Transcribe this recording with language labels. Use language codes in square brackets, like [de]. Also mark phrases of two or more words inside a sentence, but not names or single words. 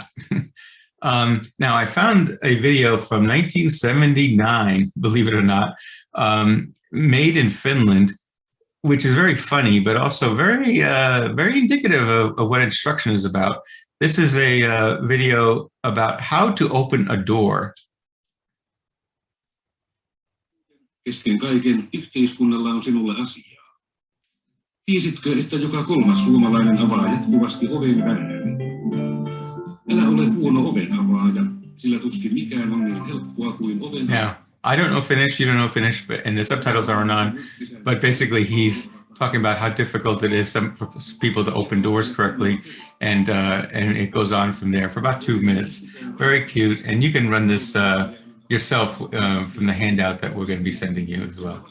[en] Now, I found a video from 1979, believe it or not, made in Finland, which is very funny, but also very, very indicative of what instruction is about. This is a video about how to open a door. [fi] Kesken kaiken yhteiskunnalla on sinulle asiaa. Tiesitkö, että joka kolmas suomalainen avaa jatkuvasti oven väärin? Älä ole huono oven avaaja, sillä tuskin mikään on niin helppoa kuin oven. [en] Yeah, I don't know Finnish, you don't know Finnish, but, and the subtitles aren't on, but basically he's talking about how difficult it is for people to open doors correctly, and it goes on from there for about 2 minutes. Very cute, and you can run this yourself from the handout that we're going to be sending you as well.